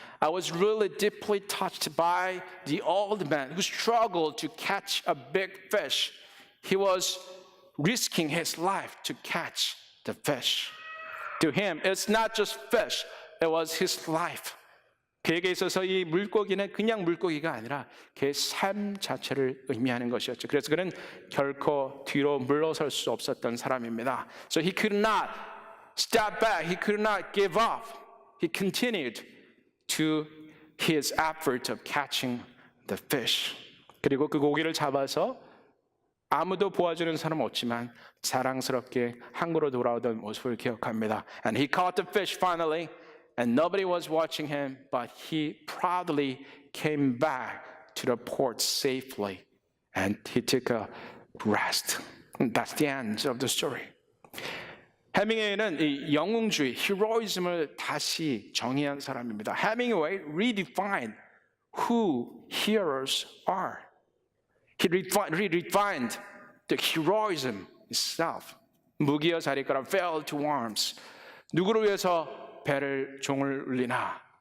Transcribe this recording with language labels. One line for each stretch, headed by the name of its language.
English: I was really deeply touched by the old man who struggled to catch a big fish. He was risking his life to catch the fish. To him, it's not just fish, it was his life.
Korean: 그에게 있어서 이 물고기는 그냥 물고기가 아니라 그의 삶 자체를 의미하는 것이었죠. 그래서 그는 결코 뒤로 물러설 수 없었던 사람입니다.
English: So he could not step back. He could not give up. He continued to his effort of catching the fish.
Korean: 그리고 그 고기를 잡아서 아무도 보아주는 사람 없지만 자랑스럽게 항구로 돌아오던 모습을 기억합니다.
English: And he caught the fish finally. And nobody was watching him, but he proudly came back to the port safely. And he took a rest. And that's the end of the story.
Korean: 해밍웨이는 이 영웅주의, heroism을 다시 정의한 사람입니다.
English: 해밍웨이 redefined who heroes are. He redefined the heroism itself.
Korean: 무기여 자리가라 fell to arms. 누구를 위해서 배를 종을 울리나?